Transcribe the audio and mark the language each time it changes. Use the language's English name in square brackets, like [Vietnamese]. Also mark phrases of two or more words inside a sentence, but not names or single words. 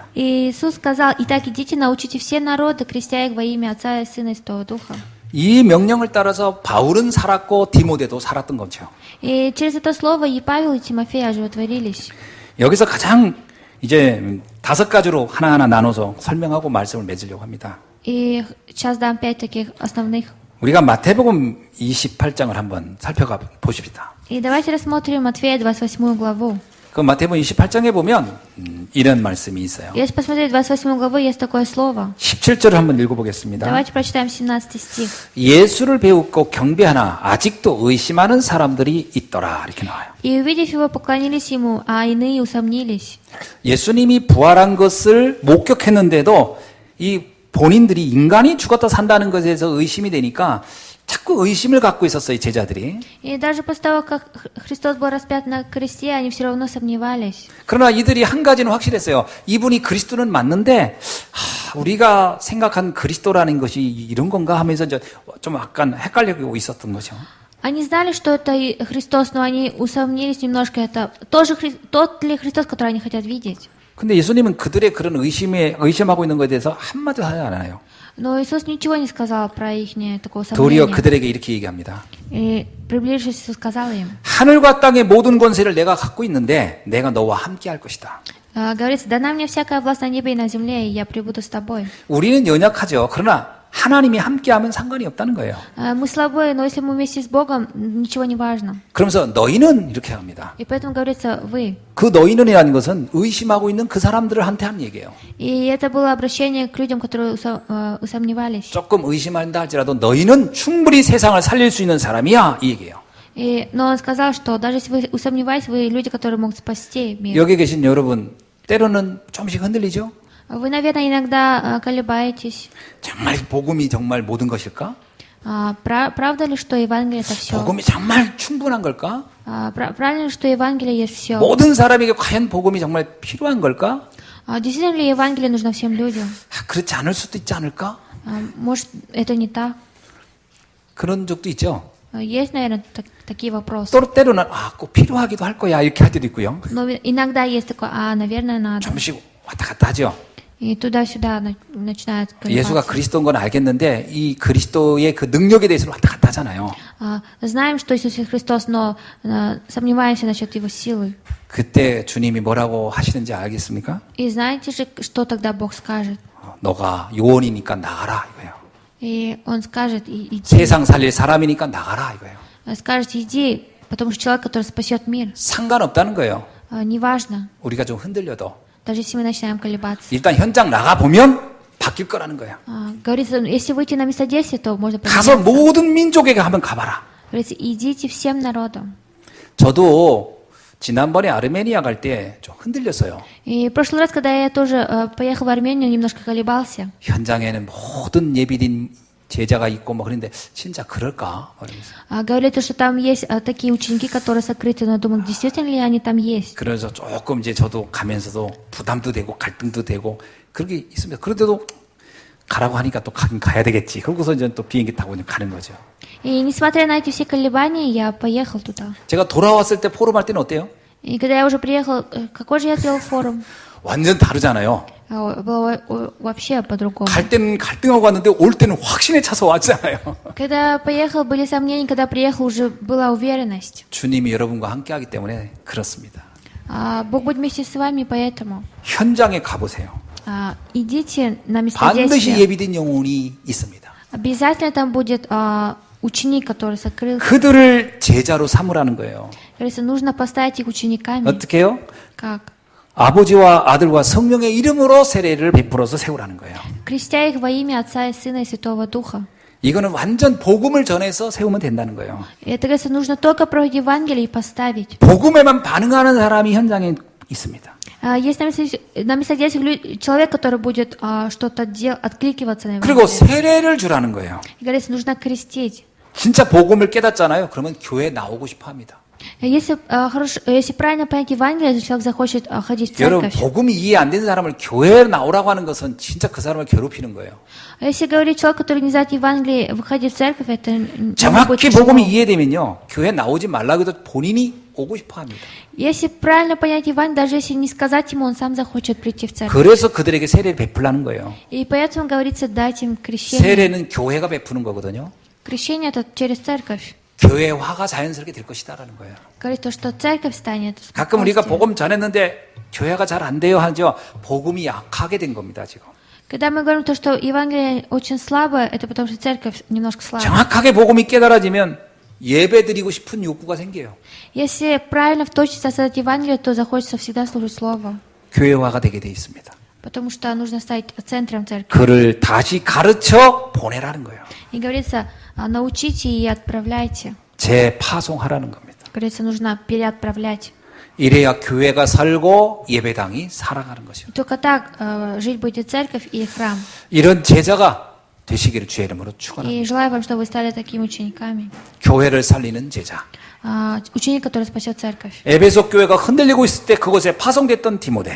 [Russian] И Иисус сказал: «Итак, идите, научите все народы, крестя их во имя Отца и Сына и Святого Духа». [Korean] 이 명령을 따라서 바울은 살았고 디모데도 살았던 거죠. [Russian] И через это слово и Павел, и Тимофей оживотворились. [Korean] 여기서 가장 이제 5가지로 하나하나 나눠서 설명하고 말씀을 맺으려고 합니다. [Russian] И сейчас дам 5 таких основных. [Korean] 우리가 마태복음 28장을 한번 살펴가 보십시다. [Russian] И давайте рассмотрим Матфея 28 главу. [Korean] 그 마태복음 28장에 보면 이런 말씀이 있어요. [Russian] Если посмотреть 28 главу, есть такое слово. [Korean] 17절을 한번 읽어보겠습니다. [Russian] Давайте прочитаем 17 стих. [Korean] 예수를 배우고 경배하나 아직도 의심하는 사람들이 있더라 이렇게 나와요. [Russian] «И, увидев его, поклонились ему, а иные усомнились». [Korean] 예수님이 부활한 것을 목격했는데도 이 본인들이 인간이 죽었다 산다는 것에 대해서 의심이 되니까 자꾸 의심을 갖고 있었어요, 제자들이. [Russian] И даже после того, как Христос был распят на кресте, они все равно сомневались. [Korean] 그러나 이들이 한 가지는 확실했어요. 이분이 그리스도는 맞는데 우리가 생각한 그리스도라는 것이 이런 건가 하면서 좀 약간 헷갈리고 있었던 거죠. [Russian] Они знали, что это Христос, но они усомнились немножко. Это тот ли Христос, который они хотят видеть? [Korean] 근데 예수님은 그들의 그런 의심하고 있는 것에 대해서 한마디도 하지 않아요. [Russian] Но Иисус ничего не сказал про их такое [Korean] 도리어 [Russian] сомнение. [Korean] 그들에게 이렇게 얘기합니다. [Russian] И, приближившись, Иисус сказал им, [Korean] 하늘과 땅의 모든 권세를 내가 갖고 있는데 내가 너와 함께 할 것이다. [Russian] говорится: «Дана мне всякая власть на небе и на земле, и я пребуду с тобой». [Korean] 우리는 연약하죠. 그러나 하나님이 함께하면 상관이 없다는 거예요. [Russian] Мы слабые, но если мы вместе с Богом, ничего не важно. [Korean] 그러면서 너희는 이렇게 합니다. [Russian] И поэтому говорится «вы». [Korean] 그 너희는이라는 것은 의심하고 있는 그 사람들한테 한 얘기예요. [Russian] И это было обращение к людям, которые усомневались. [Korean] 조금 의심한다 할지라도 너희는 충분히 세상을 살릴 수 있는 사람이야 이 얘기예요. [Russian] Но он сказал, что даже если вы усомневаетесь, вы люди, которые могут спасти мир. [Korean] 여기 계신 여러분 때로는 조금씩 흔들리죠? [Russian] Вы, наверное, иногда колебаетесь. [Korean] 정말 복음이 정말 모든 것일까? [Russian] Правда ли, что Евангелие это все? [Korean] 복음이 정말 충분한 걸까? [Russian] Правильно ли, что Евангелие есть все? [Korean] 모든 사람에게 과연 복음이 정말 필요한 걸까? [Russian] Действительно ли Евангелие нужно всем людям? [Korean] 그렇지 않을 수도 있지 않을까? [Russian] Может, это не так? [Korean] 그런 적도 있죠. [Russian] Есть, наверное, такие вопросы. [Korean] 또 때로는 꼭 필요하기도 할 거야 이렇게 할 때도 있고요. [Russian] Но иногда есть такое: наверное, надо. [Korean] 조금씩 왔다 갔다 하죠. [Russian] И туда-сюда начинает [Korean] 예수가 [Russian] колебаться. [Korean] 그리스도인 건 알겠는데 이 그리스도의 그 능력에 대해서 왔다 갔다 하잖아요. [Russian] Знаем, что Иисус Христос, но сомневаемся насчет Его силы. [Korean] 그때 주님이 뭐라고 하시는지 알겠습니까? [Russian] И знаете же, что тогда Бог скажет? [Korean] 너가 요원이니까 나가라 이거예요. [Russian] И Он скажет: иди. [Korean] 세상 살릴 사람이니까 나가라 이거예요. [Russian] Скажет: иди, потому что человек, который спасет мир, [Korean] 상관없다는 거예요. [Russian] неважно, [Korean] 우리가 좀 흔들려도. [Russian] даже если мы начинаем колебаться. [Korean] 일단 현장 나가보면 바뀔 거라는 거예요. [Russian] Говорится, если выйти на место действия, то можно [Korean] 가서 [Russian] поменяться. [Korean] 모든 민족에게 한번 가봐라. [Russian] Говорится, идите всем народам. [Korean] 저도 지난번에 아르메니아 갈 때 좀 흔들렸어요. [Russian] И в прошлый раз, когда я тоже поехал в Армению, немножко колебался. [Korean] 현장에는 모든 예비된 제자가 있고 뭐 그런데 진짜 그럴까? 그러면서. [Russian] Говорится, что там есть такие ученики, которые сокрыты, но я думаю, действительно ли они там есть? [Korean] 그래서 조금 이제 저도 가면서도 부담도 되고 갈등도 되고 그렇게 있습니다. 그런데도 가라고 하니까 또 가긴 가야 되겠지. 그러고서 이제 또 비행기 타고 이제 가는 거죠. [Russian] И несмотря на эти все колебания, я поехал туда. [Korean] 제가 돌아왔을 때 포럼 할 때는 어때요? [Russian] И когда я уже приехал, какой же я сделал форум? [Korean] 완전 다르잖아요. [Russian] Было вообще по-другому. [Korean] 갈 때는 갈등하고 왔는데 올 때는 확신에 차서 왔잖아요. [Russian] Когда поехал, были сомнения, когда приехал, уже была уверенность. [Korean] 주님이 여러분과 함께하기 때문에 그렇습니다. [Russian] Бог будет вместе с вами, поэтому [Korean] 현장에 가보세요. [Russian] идите на место [Korean] 반드시 [Russian] действия. [Korean] 예비된 영혼이 있습니다. [Russian] Обязательно там будет ученик, который сокрылся. [Korean] 그들을 제자로 삼으라는 거예요. [Russian] Говорится, нужно поставить их учениками. [Korean] 어떻게 해요? [Russian] Как? [Korean] 아버지와 아들과 성령의 이름으로 세례를 베풀어서 세우라는 거예요. [Russian] Крестя их во имя Отца и Сына и Святого Духа. [Korean] 이거는 완전 복음을 전해서 세우면 된다는 거예요. [Russian] И это, говорится, нужно только про Евангелие и поставить. [Korean] 복음에만 반응하는 사람이 현장에 있습니다. [Russian] Есть на месте действия человек, который будет что-то откликиваться на [Korean] 그리고 [Russian] Евангелие. [Korean] 세례를 주라는 거예요. [Russian] И говорится, нужно крестить. [Korean] 진짜 복음을 깨닫잖아요. 그러면 교회 나오고 싶어 합니다. [Russian] Если правильно понять Евангелие, то человек захочет ходить в [Korean] 여러분, [Russian] церковь. [Korean] 복음이 이해 안 되는 사람을 교회에 나오라고 하는 것은 진짜 그 사람을 괴롭히는 거예요. [Russian] Если говорить человек, который не знает Евангелие, выходить в церковь, это не будет [Korean] 정확히 [Russian] тяжело. [Korean] 복음이 이해되면요. 교회 나오지 말라고 해도 본인이 오고 싶어 합니다. [Russian] Если правильно понять Евангелие, даже если не сказать ему, он сам захочет прийти в церковь. [Korean] 그래서 그들에게 세례를 베풀라는 거예요. [Russian] И поэтому говорится, дать им крещение. [Korean] 세례는 교회가 베푸는 거거든요. [Russian] Крещение это через церковь. [Korean] 교회화가 자연스럽게 될 것이다라는 거예요. [Russian] Говорит то, что церковь станет. [Korean] 가끔 우리가 [Russian] спокойствием. [Korean] 복음 전했는데 교회가 잘 안 돼요 하죠. 복음이 약하게 된 겁니다, 지금. [Russian] Когда мы говорим то, что Евангелие очень слабое, это потому что церковь немножко слабая. [Korean] 정확하게 복음이 깨달아지면 예배 드리고 싶은 욕구가 생겨요. [Russian] Если правильно в точности создать Евангелие, то захочется всегда служить Слово. [Korean] 교회화가 되게 돼 있습니다. [Russian] Потому что нужно стать центром церкви. [Korean] 그를 다시 가르쳐 보내라는 거예요. [Russian] И говорится, научите и отправляйте. [Korean] 재파송하라는 겁니다. [Russian] Говорится, нужно переотправлять. [Korean] 이래야 교회가 살고 예배당이 살아가는 것이요. [Russian] Только так жить будет церковь и храм. [Korean] 이런 제자가 되시기를 주의 이름으로 축원합니다. [Russian] И желаю вам, чтобы вы стали такими учениками. [Korean] 교회를 살리는 제자. [Russian] Ученик, который спасет церковь. [Korean] 에베소 교회가 흔들리고 있을 때 그곳에 파송됐던 디모데.